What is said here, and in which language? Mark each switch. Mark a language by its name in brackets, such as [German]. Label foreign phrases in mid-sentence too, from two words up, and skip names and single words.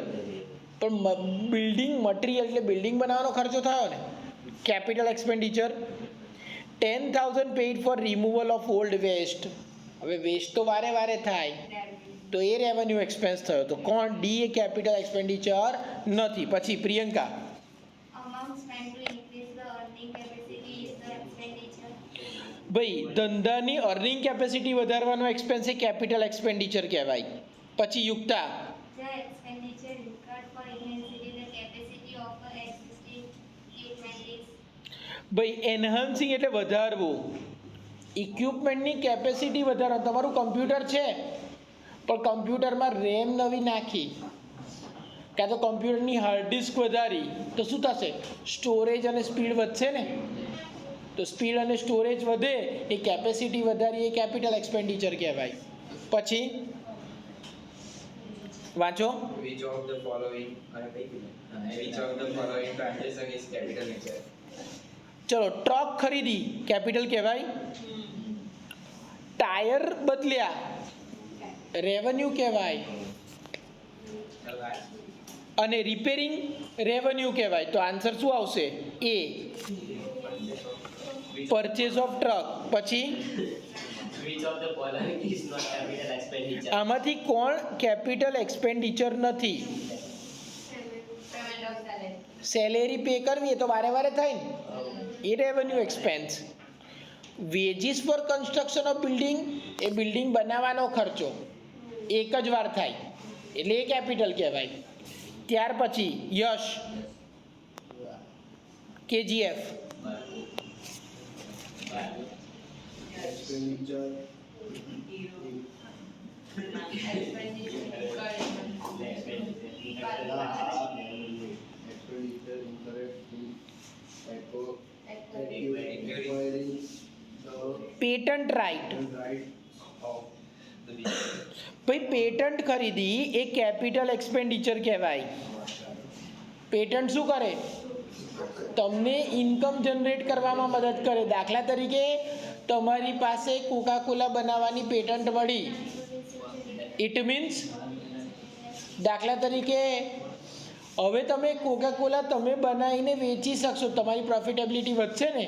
[Gujarati] પણ [English] building material [Gujarati] એટલે બિલ્ડિંગ બનાવવાનો ખર્ચો થયો ને, [English] capital expenditure. 10,000 paid for removal of old waste. [Gujarati] હવે વેસ્ટ તો વારે વારે થાય તો એ [English] revenue expense [Gujarati] થયો. તો કોણ? ડી એ [English] capital expenditure [Gujarati] નથી. પછી પ્રિયંકા, [English] Amount spent to increase the earning capacity is the expenditure. [Gujarati] ભાઈ ધંધાની [English] earning capacity [Gujarati] વધારવાનો એક્સપેન્સ એ [English] capital expenditure [Gujarati] કહેવાય. પછી યુક્તા, [English] The expenditure incurred for enhancing the capacity of the existing equipment is [Gujarati] ભાઈ એન્હાન્સિંગ એટલે વધારવું. ઇક્વિપમેન્ટની કેપેસિટી વધારવા. તમારું કમ્પ્યુટર છે પણ કમ્પ્યુટરમાં રેમ નવી નાખી કાં તો કમ્પ્યુટરની [English] hard disk [Gujarati] વધારી તો શું થશે? સ્ટોરેજ અને સ્પીડ વધશે ને. તો સ્પીડ અને સ્ટોરેજ વધે એ કેપેસિટી વધારી એ [English] capital expenditure [Gujarati] કહેવાય. પછી વાંચો. [English] Which of the following transaction is capital nature? [Gujarati] ચલો, ટ્રક ખરીદી કેપિટલ કહેવાય. ટાયર બદલ્યા રેવન્યુ કહેવાય. અને રિપેરિંગ રેવન્યુ કહેવાય. તો આન્સર શું આવશે? એ, [English] purchase of truck. [Gujarati] પછી [English] Which of the following is not capital expenditure? [Gujarati] આમાંથી કોણ [English] capital expenditure [Gujarati] નથી? [English] Payment of salary. salary pay [Gujarati] કરવી એ તો વારે વારે થાય ને, એ [English] revenue expense. wages for construction of building [Gujarati] એ બિલ્ડિંગ બનાવવાનો ખર્ચો એક જ વાર થાય એટલે એ કેપિટલ કહેવાય. ત્યાર પછી યશ KGF. [English] expenditure Expenditure incurred. expenditure incurred in Acquiring. acquiring patent right. the rights of the business. [Gujarati] ભાઈ પેટન્ટ ખરીદી એ [English] capital expenditure [Gujarati] કહેવાય. પેટન્ટ શું કરે? તમને [English] income generate [Gujarati] કરવામાં મદદ કરે. દાખલા તરીકે તમારી પાસે કોકાકોલા બનાવવાની પેટન્ટ મળી. [English] it means [Gujarati] દાખલા તરીકે હવે તમે કોકાકોલા તમે બનાવીને વેચી શકશો, તમારી પ્રોફિટેબિલિટી વધશે ને.